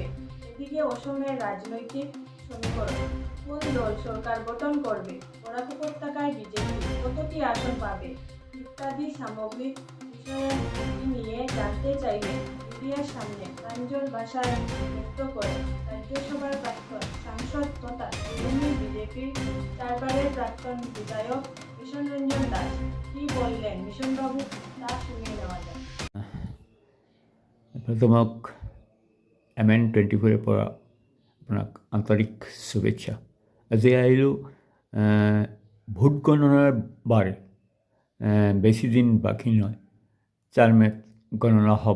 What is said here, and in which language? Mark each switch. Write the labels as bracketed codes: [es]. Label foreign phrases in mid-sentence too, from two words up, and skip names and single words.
[bn] এদিকে অসমের রাজনৈতিক সমীকরণ, কোন দল সরকার গঠন করবে, বরাক উপত্যকায় বিজেপি কতটি আসন পাবে ইত্যাদি সামগ্রিক বিষয়ে নিয়ে জানতে চাইলে মিডিয়ার সামনে প্রাঞ্জল ভাষায় ব্যক্ত করে রাজ্যসভার প্রাক্তন সাংসদ তথা তৃণমূল বিজেপির 4 বারের প্রাক্তন বিধায়ক মিশন রঞ্জন দাস। কি বললেন মিশনবাবু, তা শুনে নেওয়া যায়। [as] তোমাক MN24 পৰা আপোনাক আন্তৰিক শুভেচ্ছা। আজি আহিলোঁ ভোট গণনাৰ বাৰ, বেছি দিন বাকী নহয়, 4 মে'ত গণনা হ'ব।